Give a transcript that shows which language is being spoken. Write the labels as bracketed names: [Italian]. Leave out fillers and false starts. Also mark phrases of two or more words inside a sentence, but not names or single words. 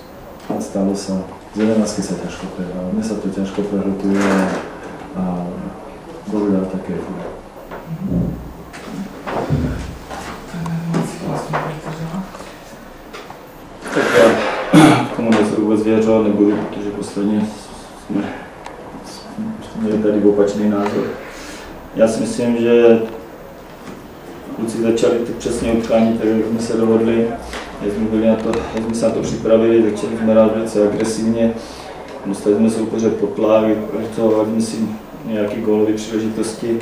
[Slovak] Stalo sa, z 11 sa ťažko prehralo. Mne sa to ťažko prehrotuje a bohužiaľ také je futbal. [Czech] Tak komu zvěřo, nebudu, protože posledně jsme měli tady opačný názor. Já si myslím, že kluci začali ty přesně utkání, tak jak jsme se dohodli, jak jsme se na to připravili, začali jsme hrát velice agresivně, dostali jsme soupeře pod tlak, vytvořili si nějaké gólové příležitosti.